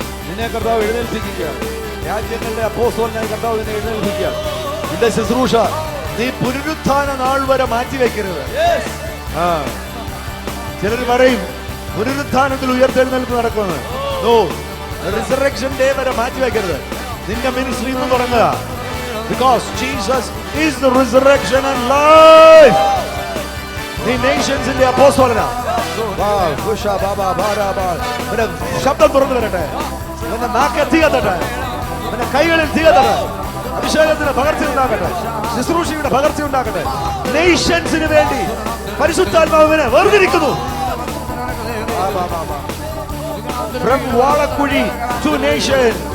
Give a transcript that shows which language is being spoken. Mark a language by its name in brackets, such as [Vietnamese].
[Malayalam] നിന്നെ കർത്താവ് എഴുന്നേൽപ്പിക്കുക. രാജ്യങ്ങളുടെ അപ്പോസ്തലനായി കർത്താവ് നിന്നെ എഴുന്നേൽപ്പിക്കുക. നിന്റെ ശുശ്രൂഷ നീ പുനരുത്ഥാന നാൾ വരെ മാറ്റിവെക്കരുത്. ചിലർ പറയും പുനരുത്ഥാനത്തിൽ ഉയർത്തെഴുന്നേൽപ്പ് നടക്കുന്നത്. നോ, റിസറക്ഷൻ ഡേ വരെ മാറ്റിവെക്കരുത്. നിന്റെ മിനിസ്ട്രി എന്ന് തുടങ്ങുക. [English] Because Jesus is the resurrection and life. [Malayalam] നീ നേഷൻസിന്റെ അപ്പോസ്തലനാ. ശബ്ദം തുറന്നു വരട്ടെ. നിന്റെ നാക്ക് തീ കത്തട്ടെ. നിന്റെ കൈകളിൽ തീ കത്തട്ടെ. അഭിഷേകത്തിന് പകർച്ച ഉണ്ടാകട്ടെ. ശുശ്രൂഷയുടെ പകർച്ച ഉണ്ടാകട്ടെ. നേഷൻസിന് വേണ്ടി പരിശുദ്ധാത്മാവിനെ വേർതിരിക്കുന്നു. [English] From Valakuzhi to nation.